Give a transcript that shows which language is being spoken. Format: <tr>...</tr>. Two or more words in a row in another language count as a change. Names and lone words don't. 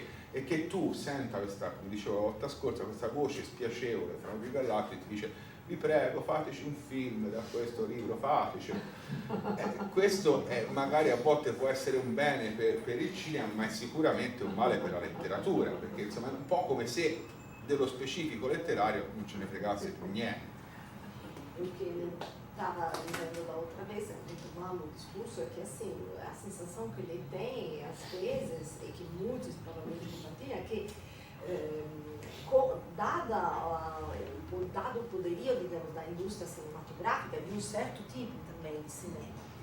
<it>E che tu senta questa, come dicevo la volta scorsa, questa voce spiacevole fra un libro e l'altro e ti dice: vi prego, fateci un film da questo libro, fatecelo. Questo magari a volte può essere un bene per il cinema, ma è sicuramente un male per la letteratura, perché insomma è un po' come se dello specifico letterario non ce ne fregasse più niente.</it> <pt>O que ele estava dizendo da outra vez, retomando o discurso, é que assim, a sensação que ele tem, às vezes, e que muitos provavelmente compartilham, é que dado o poderio, digamos, da indústria cinematográfica, de um certo tipo também de cinema,</pt>